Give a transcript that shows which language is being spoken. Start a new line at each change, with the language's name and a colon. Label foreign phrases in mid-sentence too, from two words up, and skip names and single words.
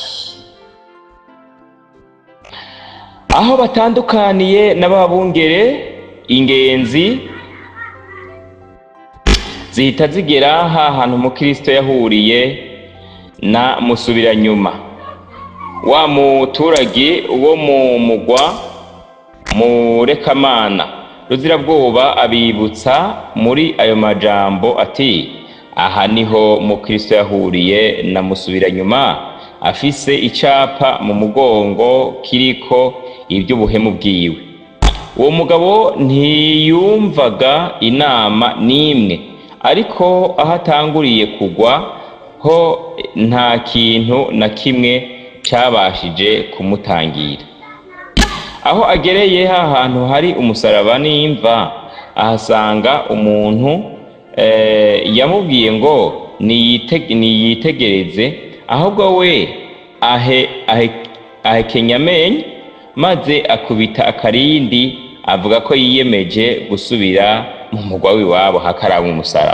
Rundi: Aho batandukaniye n'ababungere, ingenzi zihita zigera hantu Mukristo yahuriye na Musubiranyuma, wa muturage wo mu mugwa Murekamana. Ruzirabwoba abibutsa muri ayo majambo ati aha niho Mukristo yahuriye na Musubiranyuma afise icapa mu mugongo kiriko iby'ubuhemu bwiwe. Uwo mugabo ntiyumvaga inama n'imwe, ariko aho atanguriye kugwa ho nta kintu na kimwe cyabashije kumutangira. Aho agereye hantu hari umusaraba n'imva, ahasanga umuntu yamubwiye ngo niyitegereze, ahubwo we ahekenya amenyo maze akubita akarindi, avuga ko yiyemeje gusubira mu mugwa w'iwabo hakaraba umusaraba.